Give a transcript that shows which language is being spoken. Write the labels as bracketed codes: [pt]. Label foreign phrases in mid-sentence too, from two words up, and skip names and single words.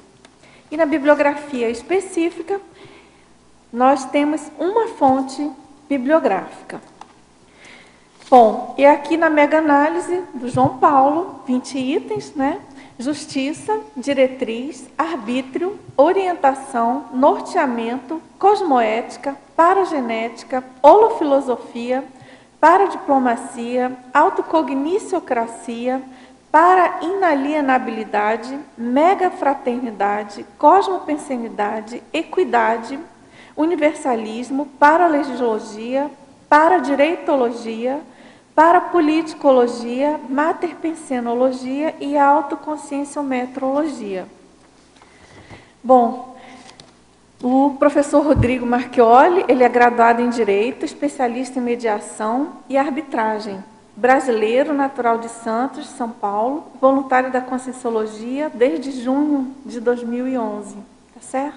[pt] E na bibliografia específica, nós temos uma fonte bibliográfica. Bom, e aqui na mega-análise do João Paulo, 20 itens, né? Justiça, diretriz, arbítrio, orientação, norteamento, cosmoética, paragenética, holofilosofia, paradiplomacia, autocogniciocracia, para inalienabilidade, megafraternidade, cosmopensenidade, equidade, universalismo, paralegislogia, paradireitologia, parapoliticologia, materpensenologia e autoconscienciometrologia. Bom, o professor Rodrigo Marchioli, ele é graduado em Direito, especialista em mediação e arbitragem. Brasileiro, natural de Santos, São Paulo, voluntário da Conscienciologia desde junho de 2011. Tá certo?